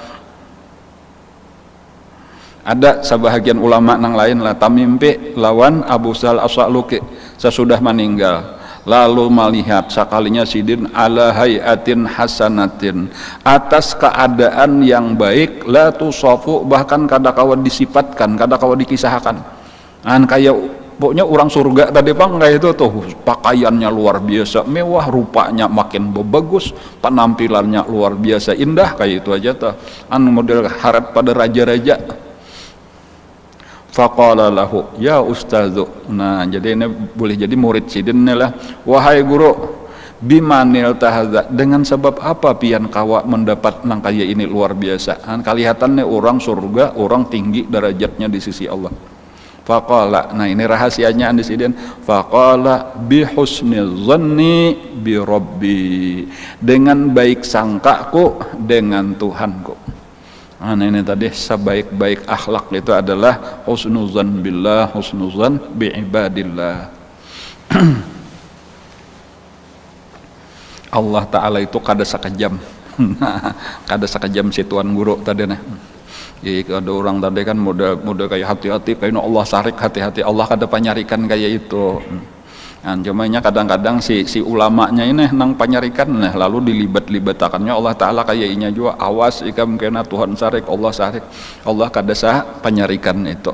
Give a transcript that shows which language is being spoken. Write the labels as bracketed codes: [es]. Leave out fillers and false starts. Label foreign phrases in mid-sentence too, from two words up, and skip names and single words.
[bjn] Ada sebahagian ulama nang lain lah tamimpi lawan Abu Sahal As-Sa'luki sesudah meninggal, lalu melihat sekalinya sidin [ar] على حياة حسنة, [bjn] atas keadaan yang baik, [ar] لا توصف, [bjn] bahkan kada kawa disifatkan, kada kawa dikisahkan. Kayak pokoknya orang surga tadi pang kayak itu tuh, pakaiannya luar biasa mewah, rupanya makin bagus, penampilannya luar biasa indah, kayak itu aja tuh model harap pada raja-raja. [ar] فقال له يا أستاذ. [bjn] Nah, jadi ini boleh jadi murid sidin lah. Wahai guru, [ar] بما نلت هذا, [bjn] dengan sebab apa pian kawa mendapat nang kaya ini luar biasa. [id] Kelihatannya orang surga, orang tinggi derajatnya di sisi Allah. [bjn] Faqala, nah ini rahasianya di sidin. [ar] فقال بحسن الظن بربي, [id] dengan baik sangkaku dengan Tuhanku. Nah ini tadi sebaik-baik akhlak itu adalah [ar] حسن الظن بالله، حسن الظن بعباد الله. [bjn] Allah Ta'ala itu kada sakejam. Kada sakejam situan guru tadi nih. Jadi ada orang tadi kan muda kayak hati-hati, kayak Allah sarik hati-hati, Allah kada panyarikan kayak itu. Nah, cumanya kadang-kadang si ulamanya ini nang panyarikan, nah lalu dilibat-libatakannya Allah Ta'ala kayaknya juga, awas ika mungkin Tuhan sarik, Allah sarik, Allah kada sah panyarikan itu.